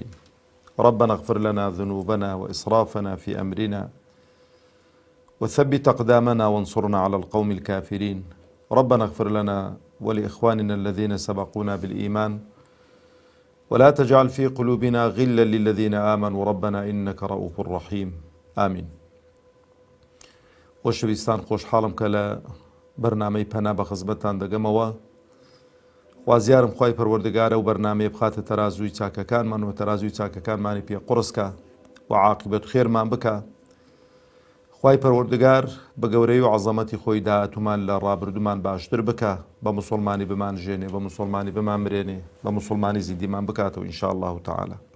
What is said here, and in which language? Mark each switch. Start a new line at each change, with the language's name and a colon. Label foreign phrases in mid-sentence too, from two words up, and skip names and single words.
Arabic: ربنا اغفر لنا ذنوبنا وإسرافنا في أمرنا وثبت أقدامنا وانصرنا على القوم الكافرين. ربنا اغفر لنا ولإخواننا الذين سبقونا بالإيمان ولا تجعل في قلوبنا غلا للذين آمنوا ربنا إنك رؤوف رحيم. آمين.
Central Kurdish: خۆشەویستان، خۆشحاڵم کە لە بەرنامەی پەنا بە خزمەتتان دەگەمەوە. خوازیارم خوای پەروەردگارە و بەرنامەیە بخاتە تەرازووی چاکەکانمان و تەرازووی چاکەکانمانی پێ قورسکە و عاقبەت و خێرمان بکە. خوای پەروەردگار بە گەورەی و عەزەمەتی خۆی داهاتومان لە ڕابردوومان باشتر بکە، بە موسڵمانی بمان ژێنێ، بە موسڵمانی بمان مرێنێ، بە موسڵمانی زیندیمان بکاتەوە
Arabic: ئینشاء الله تعالى.